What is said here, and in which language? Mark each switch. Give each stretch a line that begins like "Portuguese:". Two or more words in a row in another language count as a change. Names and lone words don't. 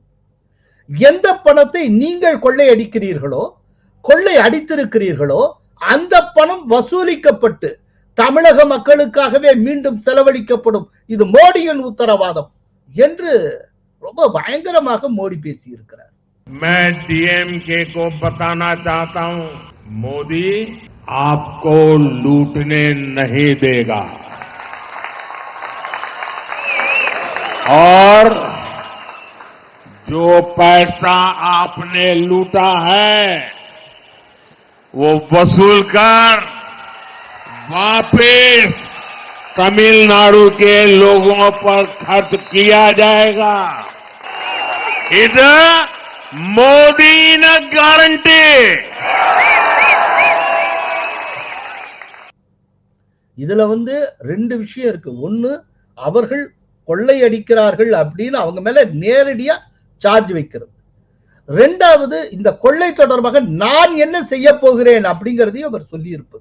Tamil: எந்த பணத்தை நீங்கள் கொள்ளையடிக்கிறீர்களோ, கொள்ளை அடித்திருக்கிறீர்களோ, அந்த பணம் வசூலிக்கப்பட்டு தமிழக மக்களுக்காகவே மீண்டும் செலவழிக்கப்படும். இது மோடியின் உத்தரவாதம் என்று ரொம்ப பயங்கரமாக மோடி பேசி இருக்கிறார்.
Hindi: मैं डीएमके को बताना चाहता हूं, मोदी आपको लूटने नहीं देगा और जो पैसा आपने लूटा है वो वसूल कर वापस तमिलनाडु के लोगों पर खर्च किया जाएगा. इधर मोदी न गारंटी.
Tamil: இதுல ரெண்டு விஷயம் இருக்கு. ஒண்ணு, அவர்கள் கொள்ளையடிக்கிறார்கள் அப்படின்னு அவங்க மேல நேரடியா சார்ஜ் வைக்கிறது. ரெண்டாவது, இந்த கொள்ளை தொடர்பாக நான் என்ன செய்ய போகிறேன் அப்படிங்கறதையும் அவர் சொல்லி இருப்பது.